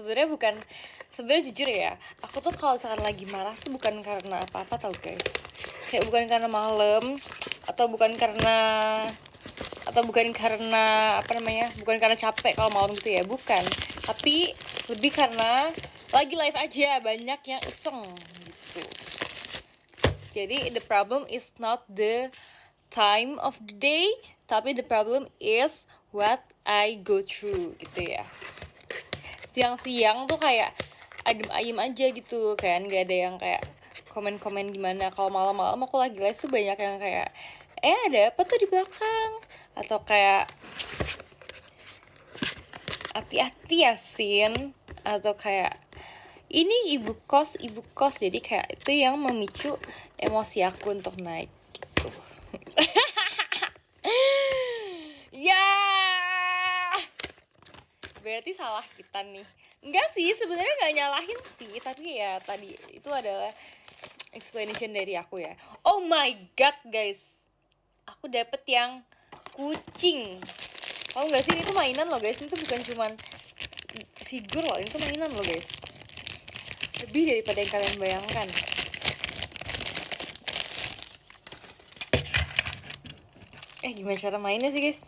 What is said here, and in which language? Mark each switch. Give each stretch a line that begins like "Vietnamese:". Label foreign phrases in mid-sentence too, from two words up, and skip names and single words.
Indonesian: Sebenarnya jujur ya, aku tuh kalau misalkan lagi marah tuh bukan karena apa-apa tau guys. Kayak bukan karena malam, atau bukan karena apa namanya, bukan karena capek kalau malam gitu ya, bukan, tapi lebih karena lagi live aja banyak yang iseng gitu.
English: Jadi the problem is not the time of the day, tapi the problem is what I go through
Indonesian: gitu ya. Siang-siang tuh kayak adem ayem aja gitu kan, nggak ada yang kayak komen-komen gimana. Kalau malam-malam aku lagi live tuh banyak yang kayak ada apa tuh di belakang, atau kayak hati-hati ya Sin, atau kayak ini ibu kos. Jadi kayak itu yang memicu emosi aku untuk naik gitu. Ya, berarti salah kita nih. Enggak sih, sebenarnya nggak nyalahin sih, tapi ya tadi itu adalah explanation dari aku ya.
English: Oh my god
Indonesian: guys, aku dapet yang kucing. Tahu nggak sih, ini tuh mainan loh guys, ini tuh bukan cuman figur loh, ini tuh mainan loh guys, lebih daripada yang kalian bayangkan. Gimana cara mainnya sih guys?